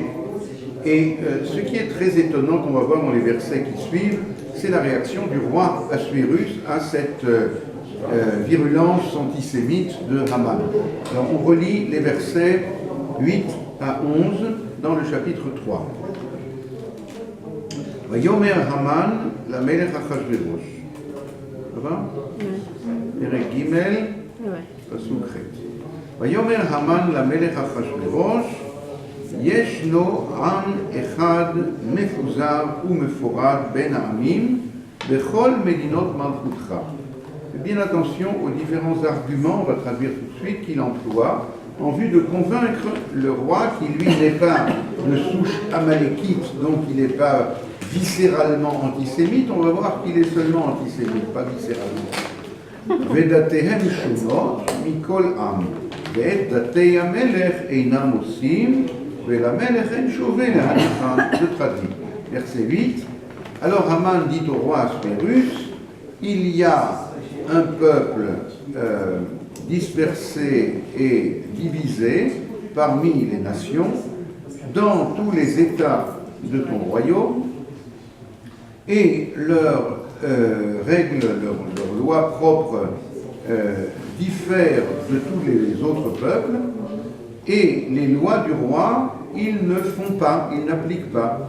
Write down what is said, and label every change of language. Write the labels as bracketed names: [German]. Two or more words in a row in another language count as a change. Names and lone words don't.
[French] Et ce qui est très étonnant qu'on va voir dans les versets qui suivent, c'est la réaction du roi Assuérus à cette virulence antisémite de Haman. Alors on relit les versets 8 à 11 dans le chapitre 3. [Hebrew] ויאמר המן למלך אחשורוש. [French] Ça va? [Hebrew] פרק גימל, פסוק חית. ויאמר המן למלך אחשורוש. ישנו עם אחד מפוזר ומפורד בין העמים בכל מדינות מלכותך. [French] Bien attention aux différents arguments, on va traduire tout de suite, qu'il emploie en vue de convaincre le roi qui lui n'est pas de souche amalékite, donc il n'est pas viscéralement antisémite. On va voir qu'il est seulement antisémite, pas viscéralement. [Hebrew] ודתיהם שנות מכל עם ואת דתי המלך אינם עשים. [French] Je traduis. Verset 8. Alors Haman dit au roi Assuérus, il y a un peuple dispersé et divisé parmi les nations, dans tous les États de ton royaume, et leurs règles, leurs lois propres diffèrent de tous les autres peuples, et les lois du roi, ils ne font pas, ils n'appliquent pas.